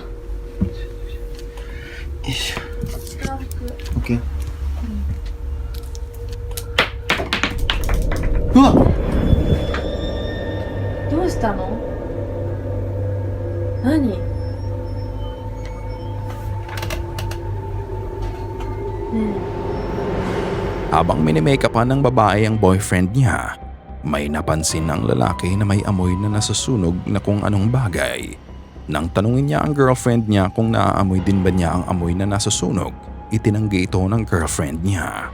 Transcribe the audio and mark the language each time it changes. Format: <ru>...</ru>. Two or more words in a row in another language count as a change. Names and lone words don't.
<ja>よいしょ。オッケー。うわっどうしたの？何？ねえ。</ja> <tl>Habang minimake-upan ng babae ang boyfriend niya, May napansin ang lalaki na may amoy na nasusunog na kung anong bagay. Nang tanungin niya ang girlfriend niya kung naaamoy din ba niya ang amoy na nasusunog, itinanggi ito ng girlfriend niya.</tl>